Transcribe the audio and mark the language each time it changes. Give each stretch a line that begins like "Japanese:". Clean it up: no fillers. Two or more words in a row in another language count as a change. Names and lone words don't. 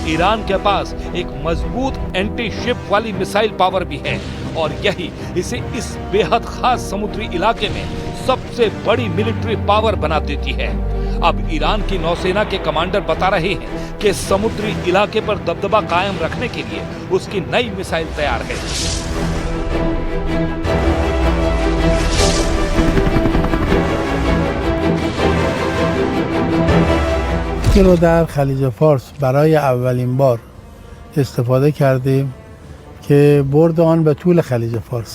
Hindi: ईरान के पास एक मजबूत
English: anti ship
Hindi: वाली
English: missile power
Hindi: भी है और यही इसे इस बेहद खास समुद्री इलाके में सबसे बड़ी
English: military power
Hindi: बना देती है। अब ईरान की नौसेना के कमांडर बता रहे हैं कि समुद्री इलाके पर दबदबा कायम रखने के लिए उसकी नई मिसाइल तैयार है।
Persian: رو در خلیج فارس برای اولین بار استفاده کردیم که برد آن به طول خلیج فارس.